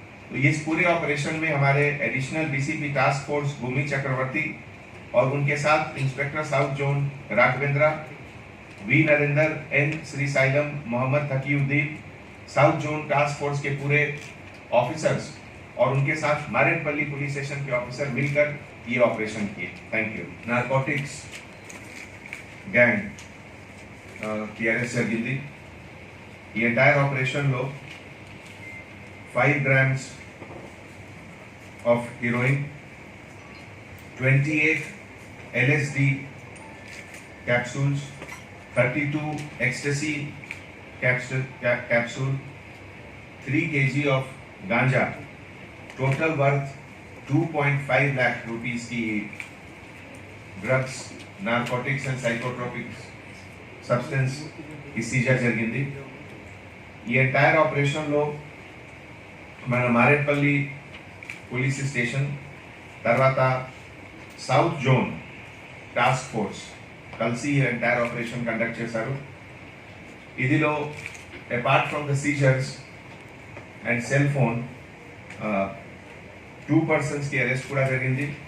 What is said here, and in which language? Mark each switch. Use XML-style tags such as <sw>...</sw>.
<hi>तो इस पूरे ऑपरेशन में हमारे एडिशनल DCP टास्क फोर्स भूमि चक्रवर्ती और उनके साथ inspector south zone Raghavendra, V Narendra, N Srisailam, Mohammad Taqiuddin, south zone task force के पूरे ऑफिसर्स और उनके साथ मारेडपल्ली पुलिस स्टेशन के ऑफिसर मिलकर ये ऑपरेशन किए। Thank you. नारकोटिक्स गैंग की अरेस्ट</hi> <te>జరిగింది। ఈ ఎంటైర్ ఆపరేషన్ లో</te> <en>5 grams of heroin, 28 LSD capsules, 32 ecstasy capsule, 3 kg of ganja, total worth 2.5 lakh rupees की drugs, narcotics and psychotropic substance की seizure</en> <te>జరిగింది। ఈ ఎంటైర్ ఆపరేషన్ లో మన మారేడ్పల్లి పోలీస్ స్టేషన్ తర్వాత సౌత్ జోన్ టాస్క్ ఫోర్స్ కలిసి ఈ ఎంటైర్ ఆపరేషన్ కండక్ట్ చేశారు। ఇదిలో</te> <en>apart from the seizures and cell phone 2 persons की arrest</en> <te>కూడా జరిగింది।</te>